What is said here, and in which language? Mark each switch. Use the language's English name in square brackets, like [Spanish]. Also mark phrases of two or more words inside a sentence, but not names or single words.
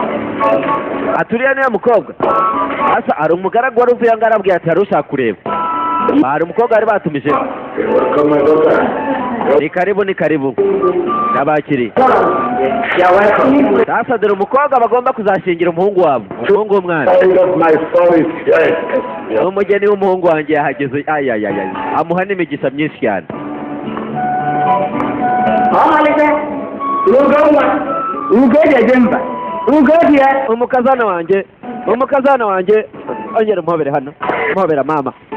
[Kinyarwanda] Aturiya niyo mukobwa. Asa ari umugaragu wari uvuye ngo arabwiye ati hari ushaka kureba. hari umukobwa bari batumije. [English] Welcome, my daughter. [Kinyarwanda] Ni karibu n'abakiri. [English] You're welcome. [Kinyarwanda] Sasa dore umukobwa bagomba kuzashingira umuhungu wabo, umuhungu w'umwana. [English] My son is here. [Kinyarwanda] Umugeni w'umuhungu wanjye yahageze. Amuha n'imigisha myinshi cyane. umukazana wanjye ongera umuhobere hano, umuhobera mama.